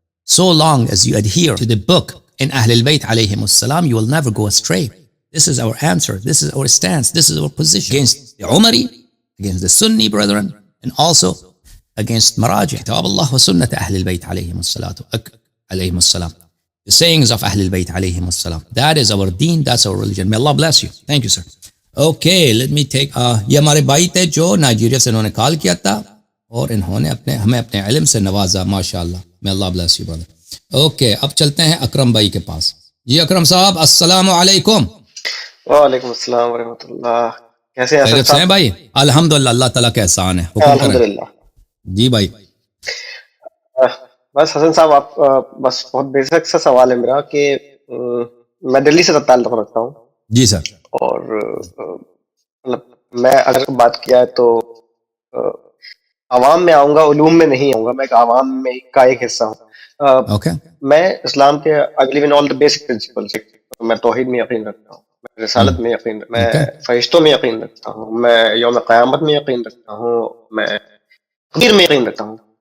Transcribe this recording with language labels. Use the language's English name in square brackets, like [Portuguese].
[English] So long as you adhere to the book in Ahl al-Bayt alayhim as-salam, you will never go astray. This is our answer. This is our stance. This is our position against the Umari, against the Sunni brethren, and also against Maraji', [Arabic] Kitab Allah wa Sunnat Ahl al-Bayt alayhim as-salam. [English] The sayings of Ahl al-Bayt alayhim as-salam. That is our deen, that's our religion. May Allah bless you. Thank you, sir. Okay, let me take [Urdu] یہ ہمارے بھائی تھے جو Nigeria سے انہوں نے کال کیا تھا اور انہوں نے ہمیں اپنے علم سے نوازا. ماشاءاللہ. [English] May Allah bless you, brother. [Urdu] Okay, اب چلتے ہیں اکرم بھائی کے پاس. جی اکرم صاحب السلام علیکم. وعلیکم السلام ورحمۃ اللہ. کیسے ہیں خیریت سے ہیں بھائی؟ الحمدللہ اللہ تعالیٰ کا احسان ہے. حکم کریں. الحمدللہ. جی بھائی. بس حسن صاحب آپ بس بہت بیسک سا سوال ہے میرا کہ میں دلی سے تعلق رکھتا ہوں. جی سر. اور مطلب میں اگر بات کیا ہے تو عوام میں آؤں گا, علوم میں نہیں آؤں گا. میں ایک عوام میں کا ایک حصہ ہوں. اوکے. میں اسلام کے [English] I believe in all the basic principles. [Urdu] میں توحید میں یقین رکھتا ہوں, میں رسالت میں یقین رکھتا ہوں, میں فرشتوں میں یقین رکھتا ہوں, میں یوم قیامت میں یقین رکھتا ہوں, میں تقدیر میں یقین رکھتا ہوں.